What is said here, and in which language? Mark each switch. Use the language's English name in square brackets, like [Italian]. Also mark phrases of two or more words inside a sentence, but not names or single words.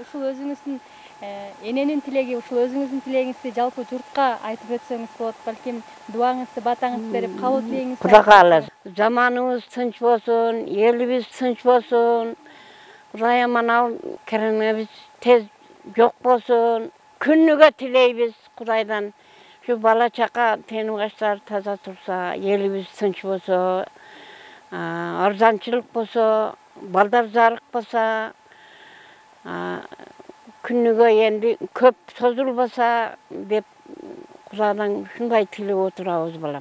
[Kyrgyz] Ушул өзүңүздүн эненин тилеги, ушул өзүңүздүн тилегиңизди жалпы журтка айтып өтсөңүз болот. Балким дуаңызды, батаңызды берип, кабыл тилегиңизди. Кудай кааласа, заманыбыз тынч болсун, элибиз тынч болсун. Кудайым анау коронавирус тез жок болсун. Күнүгө тилейбиз Кудайдан. Şu bala çaka tenugaçlar taza tursa, elimiz tınç bolsa, arzançılık bolsa, baldar zarık bolsa, күнүгө endi köp sozulbasa dep Kudaydan şunday tilep oturabız balam.